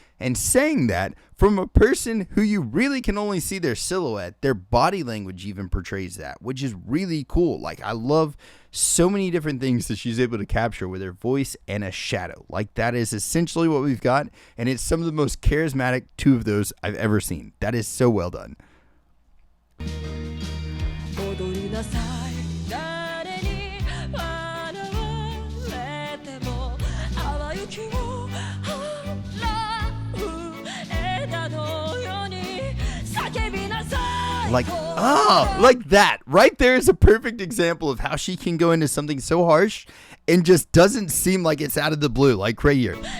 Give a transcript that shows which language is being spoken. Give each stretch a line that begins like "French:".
English: And saying that from a person who you really can only see their silhouette, their body language even portrays that, which is really cool. Like, I love so many different things that she's able to capture with her voice and a shadow. Like, that is essentially what we've got. And it's some of the most charismatic two of those I've ever seen. That is so well done.
Japanese: 踊りなさい誰に笑われても淡い雪を払う枝のように叫びなさい
English: Like that right there is a perfect example of how she can go into something so harsh and just doesn't seem like it's out of the blue, like right here.